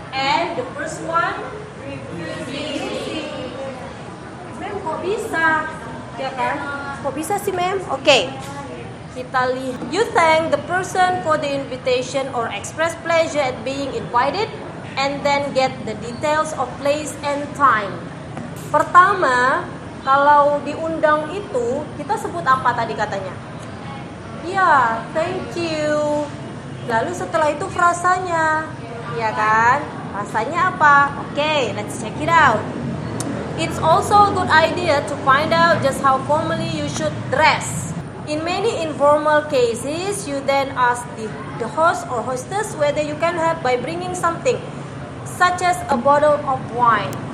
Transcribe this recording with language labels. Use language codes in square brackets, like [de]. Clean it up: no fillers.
[en] And the first one, refusing. [id] Mem, kok bisa? Ya kan? Kok bisa sih, Mem? Oke. Kita lihat. [en] You thank the person for the invitation or express pleasure at being invited and then get the details of place and time. [id] Pertama, kalau diundang itu kita sebut apa tadi katanya? Ya, [en] thank you. [id] Lalu setelah itu frasanya, ya kan? Frasanya apa? Oke, [en] let's check it out. It's also a good idea to find out just how formally you should dress. In many informal cases, you then ask the host or hostess whether you can help by bringing something, such as a bottle of wine.